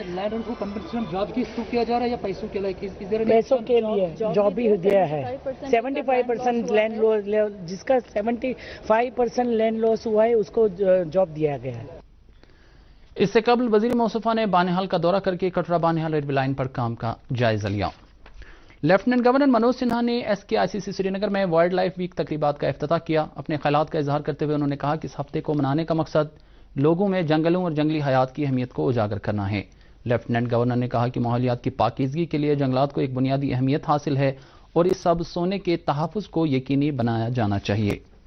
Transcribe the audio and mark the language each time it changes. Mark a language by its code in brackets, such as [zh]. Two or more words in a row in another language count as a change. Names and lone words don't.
[ur] لینڈ ان کو [en] compensation job [ur] کی تھرو کیا جا رہا ہے یا پیسوں کے لیے؟ پیسوں کے لیے جاب بھی دیا ہے۔ 75% لینڈ جس کا 75% [en] land loss [ur] ہوا ہے اس کو جاب دیا گیا ہے۔ اس سے قبل وزیر موصوفہ نے بانہال کا دورہ کر کے کٹرا بانہال ریلوے لائن پر کام کا جائزہ لیا۔ لیفٹیننٹ گورنر منوج سنہا نے SKICC سری نگر میں وائلڈ لائف ویک تقریبات کا افتتاح کیا۔ اپنے خیالات کا اظہار کرتے ہوئے انہوں نے کہا کہ اس ہفتے کو منانے کا مقصد لوگوں میں جنگلوں اور جنگلی حیات کی اہمیت کو اجاگر کرنا ہے۔ لیفٹیننٹ گورنر نے کہا کہ ماحولیات کی پاکیزگی کے لیے جنگلات کو ایک بنیادی اہمیت حاصل ہے اور اس سب سونے کے تحفظ کو یقینی بنایا جانا چاہیے۔